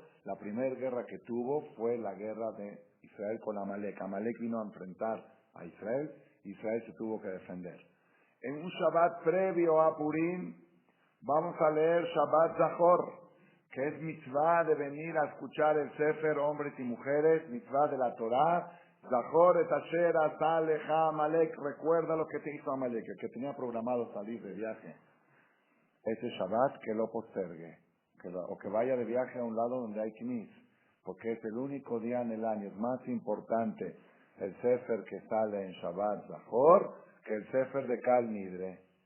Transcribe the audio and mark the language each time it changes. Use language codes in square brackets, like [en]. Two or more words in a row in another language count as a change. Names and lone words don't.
[es] La primera guerra que tuvo fue la guerra de Israel con Amalek. Amalek vino a enfrentar a Israel, Israel se tuvo que defender. En un Shabbat previo a Purim, vamos a leer [he] שבת זכור, [es] que es mitzvah de venir a escuchar el Sefer, hombres y mujeres, mitzvah de la Torah. [he] זכור את אשר עשה לך עמלק, [es] recuerda lo que te hizo Amalek, el que tenía programado salir de viaje. Ese Shabbat que lo postergue, o que vaya de viaje a un lado donde hay knis, porque es el único día en el año, es más importante el Sefer que sale en [he] שבת זכור [es] que el Sefer de [he] כל נדרי.